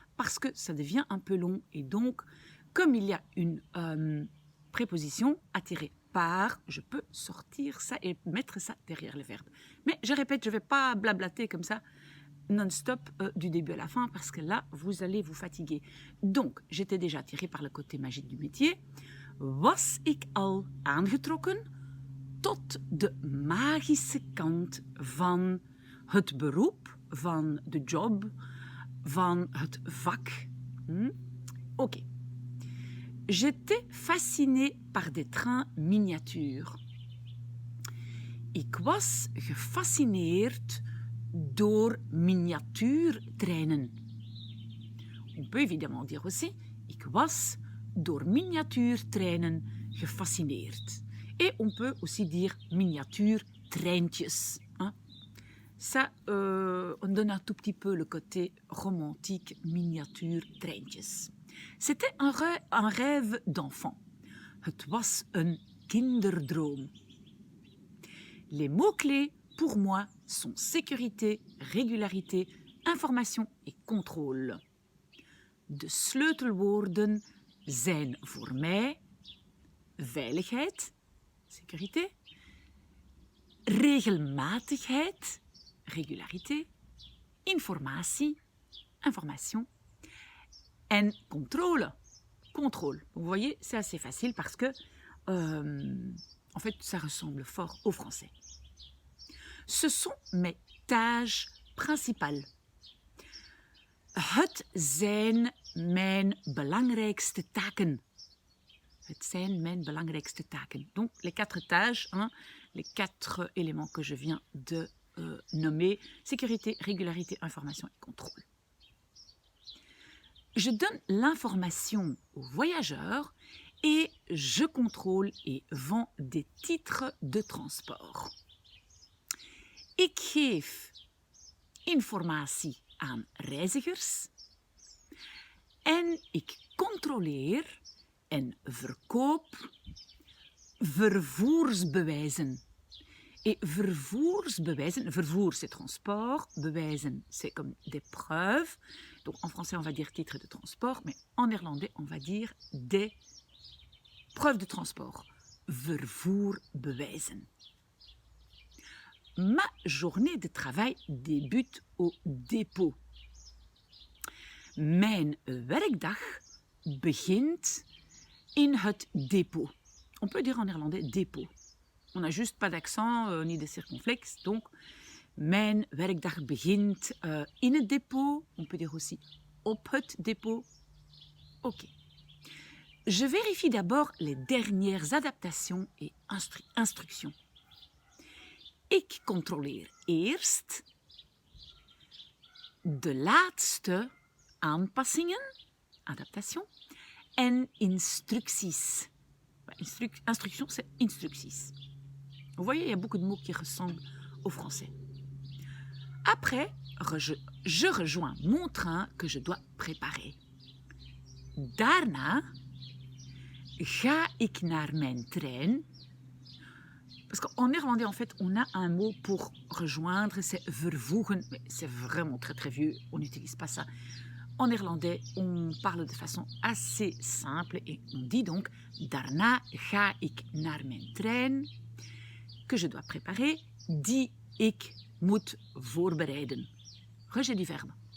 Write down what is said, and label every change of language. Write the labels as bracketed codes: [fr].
[fr] Parce que ça devient un peu long et donc, comme il y a une préposition attirée par, je peux sortir ça et mettre ça derrière le verbe. Mais je répète, je ne vais pas blablater comme ça non-stop du début à la fin parce que là, vous allez vous fatiguer. Donc, j'étais déjà attirée par le côté magique du métier. [nl] Was ik al aangetrokken tot de magische kant van het beroep, van de job, van het vak. Ok. [fr] J'étais fascinée par des trains miniatures. [nl] Ik was gefascineerd door miniatuurtreinen. [fr] On peut évidemment dire aussi, [nl] ik was door miniatuurtreinen gefascineerd. [fr] Et on peut aussi dire miniatuurtreintjes. Ça, on donne un tout petit peu le côté romantique, miniatuurtreintjes. C'était un rêve d'enfant. [nl] Het was een kinderdroom. [fr] Les mots-clés, pour moi, sont sécurité, régularité, information et contrôle. [nl] De sleutelwoorden zijn voor mij veiligheid, sécurité, regelmatigheid, régularité, informatie, information, en contrôle, contrôle. [fr] Vous voyez, c'est assez facile parce que, en fait, ça ressemble fort au français. Ce sont mes tâches principales. [nl] Het zijn mijn belangrijkste taken. Het zijn mijn belangrijkste taken. [fr] Donc, les 4 tâches, les 4 éléments que je viens de nommer, sécurité, régularité, information et contrôle. Je donne l'information aux voyageurs et je contrôle et vends des titres de transport. [nl] Ik geef informatie aan reizigers en ik controleer en verkoop vervoersbewijzen. [fr] Et vervoersbewijzen, vervoer c'est transport, bewijzen c'est comme des preuves. Donc en français on va dire titre de transport, mais en néerlandais on va dire des preuves de transport. Vervoerbewijzen. Ma journée de travail débute au dépôt. [nl] Mijn werkdag begint in het dépôt. [fr] On peut dire en néerlandais dépôt. On n'a juste pas d'accent ni de circonflexe, donc [nl] mijn werkdag begint in het dépôt. [fr] On peut dire aussi [nl] op het dépôt. [fr] Ok. Je vérifie d'abord les dernières adaptations et instructions. [nl] Ik controleer eerst de laatste aanpassingen, adaptation, [fr] en instructies. Instruction, c'est instructies. Vous voyez, il y a beaucoup de mots qui ressemblent au français. Après, je rejoins mon train que je dois préparer. [nl] Daarna ga ik naar mijn trein. [fr] Parce qu'en néerlandais, en fait, on a un mot pour rejoindre, c'est vervoegen. Mais c'est vraiment très très vieux, on n'utilise pas ça. En néerlandais, on parle de façon assez simple et on dit donc [nl] Daarna ga ik naar mijn trein, [fr] que je dois préparer, [nl] die ik moet voorbereiden. [fr] Rejet du verbe.